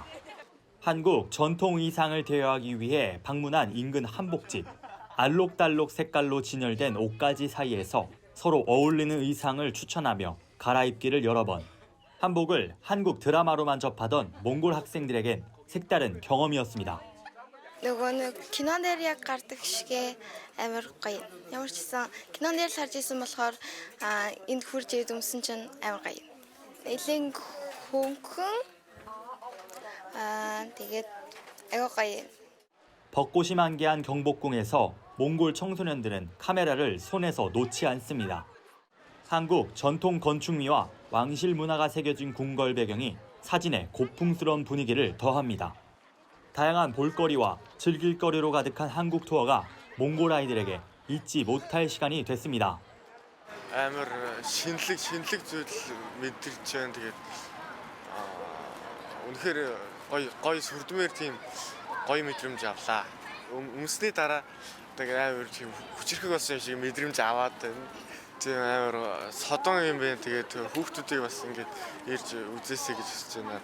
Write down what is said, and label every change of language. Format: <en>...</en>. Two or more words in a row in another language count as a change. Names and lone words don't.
<ko>한국 전통 의상을 대여하기 위해 방문한 인근 한복집. 알록달록 색깔로 진열된 옷가지 사이에서 서로 어울리는 의상을 추천하며 갈아입기를 여러 번. 한복을 한국 드라마로만 접하던 몽골 학생들에겐 색다른 경험이었습니다.</ko> <mn>нөгөө кинон дээр яг гардаг шигэ амар гоё. Ямар ч гэсэн кинон дээр сарж исэн болохоор энд хурж ирээд өмсөн чинь амар гоё. Элийн хөнгөн тэгээд айгаа гоё.</mn> <ko>벚꽃이 만개한 경복궁에서 몽골 청소년들은 카메라를 손에서 놓지 않습니다. 한국 전통 건축미와 왕실 문화가 새겨진 궁궐 배경이 사진에 고풍스러운 분위기를 더합니다. 다양한 볼거리와 즐길거리로 가득한 한국 투어가 몽골 아이들에게 잊지 못할 시간이 됐습니다.</ko> <mn>амар шинэлэг зүйл мэдэрч байна. Тэгээд үнэхээр гоё сүрдмээр тийм гоё мэдрэмж авлаа. Өмсний дараа тэгээд амар тийм хүчрхэг болсон шиг мэдрэмж аваад байна. Тийм амар содон юм байна. Тэгээд хүүхдүүдийг бас ингээд ирж үзээсэй гэж хэлж байна.</mn>